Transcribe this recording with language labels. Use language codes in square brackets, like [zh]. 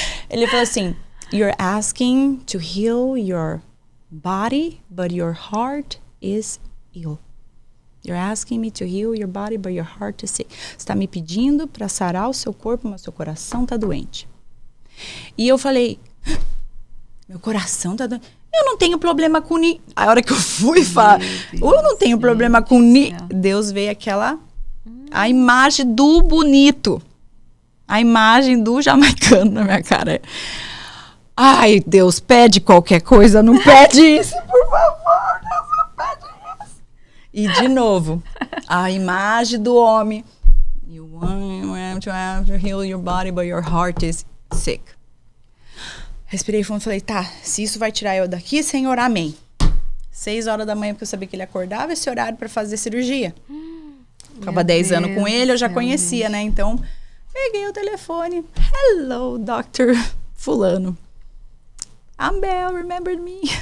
[pt] Ele falou assim, [en] you're asking to heal your body, but your heart is ill. You're asking me to heal your body, but your heart is sick. [pt] Você está me pedindo para sarar o seu corpo, mas seu coração está doente. E eu falei, meu coração está doente. Eu não tenho problema com A hora que eu fui falar, eu não tenho problema com Deus veio a imagem do bonito. A imagem do jamaicano na minha cara. Ai, Deus, pede qualquer coisa, não pede isso, por favor, Deus, não pede isso. E de novo, a imagem do homem. [en] You want to heal your body, but your heart is sick. [pt] Respirei fundo e falei, tá, se isso vai tirar eu daqui, Senhor, amém. 6 horas da manhã, porque eu sabia que ele acordava esse horário para fazer cirurgia. Tava 10 anos com ele, eu já conhecia, né? Então, peguei o telefone. [en] Hello, Dr. Fulano. Bel, remember me?